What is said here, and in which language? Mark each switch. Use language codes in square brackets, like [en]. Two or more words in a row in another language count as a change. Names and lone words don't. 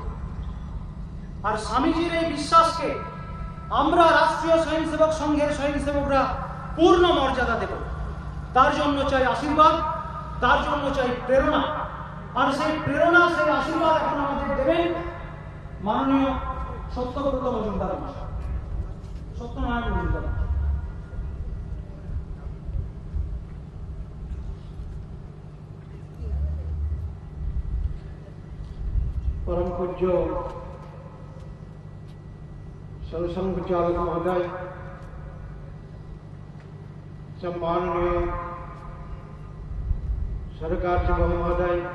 [bn] আর স্বামীজির এই বিশ্বাসকে আমরা রাষ্ট্রীয় স্বয়ংসেবক সংঘের স্বয়ংসেবকরা পূর্ণ মর্যাদা দেব। তার জন্য চাই আশীর্বাদ, তার জন্য চাই প্রেরণা। আর সেই প্রেরণা, সেই আশীর্বাদ এখন আমাদের দেবেন মাননীয় সত্যব্রত মজুমদার মহাশয়, সত্যনারায়ণ মজুমদার। [hi] परम पूज्य सरसंघ चालक महोदय, सम्माननीय सरकार महोदय,